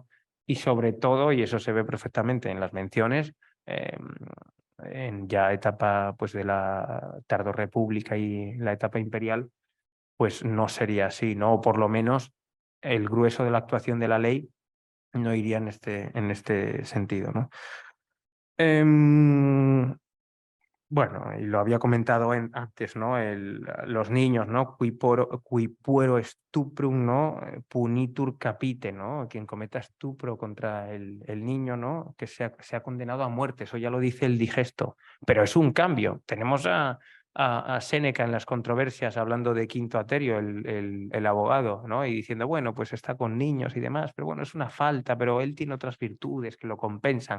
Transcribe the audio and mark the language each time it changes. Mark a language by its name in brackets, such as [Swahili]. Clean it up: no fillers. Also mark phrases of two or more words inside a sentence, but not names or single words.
[Spanish] Y sobre todo, y eso se ve perfectamente en las menciones, en ya etapa pues de la tardorrepública y la etapa imperial, pues no sería así, ¿no? O por lo menos el grueso de la actuación de la ley no iría en este sentido, ¿no? Bueno, y lo había comentado antes, ¿no? Los niños, ¿no? [Latin] Qui puero stuprum, ¿no? Punitur capite, [Spanish] ¿no? Quien cometa estupro contra el niño, ¿no? Que sea condenado a muerte, eso ya lo dice el digesto. Pero es un cambio. Tenemos a Séneca en las controversias hablando de Quinto Aterio, el abogado, ¿no? Y diciendo, bueno, pues está con niños y demás, pero bueno, es una falta, pero él tiene otras virtudes que lo compensan.